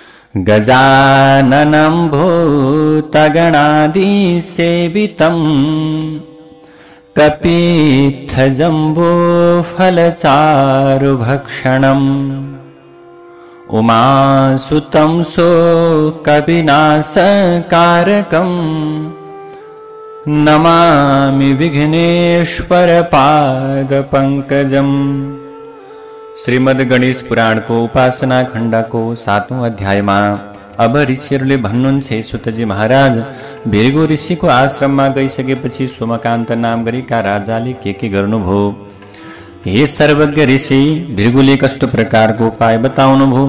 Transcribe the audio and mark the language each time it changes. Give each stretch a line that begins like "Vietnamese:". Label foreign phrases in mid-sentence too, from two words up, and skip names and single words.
Sanskrit: गजाननं भूतगणादिसेवितम् कपित्थजम्बूफलचारुभक्षणम् उमासुतं शोकविनाशकारकम् नमामि विघ्नेश्वरपादपङ्कजम्।
Nepali: श्रीमद् गणेश पुराण को उपासना खण्ड को 7औं अध्यायमा अब ऋषिहरूले भन्नुहुन्छ, सुतजी महाराज, भृगु ऋषिको आश्रममा गइसकेपछि सोमकान्त नाम गरेका राजाले के गर्नुभयो? हे सर्वज्ञ ऋषि, भृगुले कस्तो प्रकारको उपाय बताउनुभयो?